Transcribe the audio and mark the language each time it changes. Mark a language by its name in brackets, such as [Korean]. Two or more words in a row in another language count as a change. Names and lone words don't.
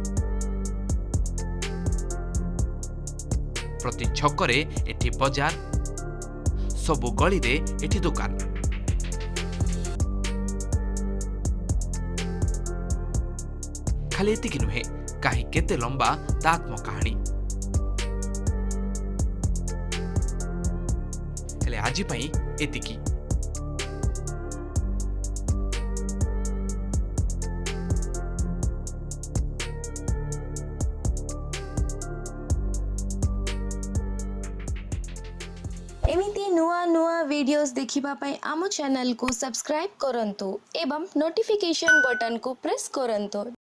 [Odia] ପ୍ରତି ଛକରେ ଏଠି ବଜାର, ସବୁ ଗଳିରେ ଏଠି ଦୋକାନ। ଖାଲି ଏତିକି ନୁହେଁ, କାହିଁ କେତେ ଲମ୍ବା ତା ଆତ୍ମକାହାଣୀ। ହେଲେ ଆଜି ପାଇଁ ଏତିକି। ଏମିତି ନୂଆ ନୂଆ ଭିଡିଓସ ଦେଖିବା ପାଇଁ ଆମ ଚ୍ୟାନେଲ କୁ ସବସ୍କ୍ରାଇବ କରନ୍ତୁ ଏବଂ ନୋଟିଫିକେସନ ବଟନ କୁ ପ୍ରେସ କରନ୍ତୁ।